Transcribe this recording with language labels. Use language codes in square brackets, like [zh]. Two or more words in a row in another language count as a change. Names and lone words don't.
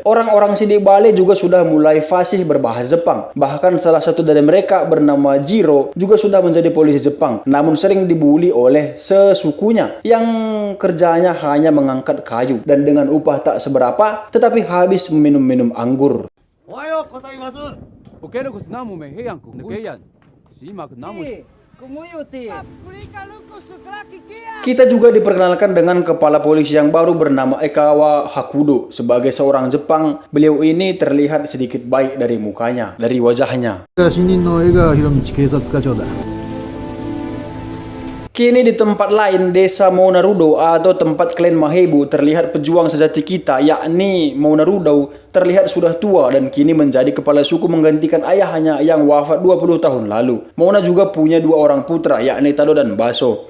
[id] Orang-orang sidik bale juga sudah mulai fasih berbahasa Jepang. Bahkan salah satu dari mereka bernama Jiro juga sudah menjadi polisi Jepang, namun sering dibuli oleh sesukunya yang kerjanya hanya mengangkat kayu dan dengan upah tak seberapa, tetapi habis meminum-minum anggur. [ja] おはようございます。 Bukeros namu me heyan ku negeyan. Simak namu. [id] Kita juga diperkenalkan dengan kepala polisi yang baru bernama Ekawa Hakudo. Sebagai seorang Jepang, beliau ini terlihat sedikit baik dari mukanya, dari wajahnya. [ja] 新任の江川博道警察課長だ。 [id] Kini di tempat lain, desa Monarudo atau tempat klan Mahebu, terlihat pejuang sejati kita, yakni Monarudo, terlihat sudah tua dan kini menjadi kepala suku menggantikan ayahnya yang wafat 20 tahun lalu. Mona juga punya 2 orang putra, yakni Tado dan Baso.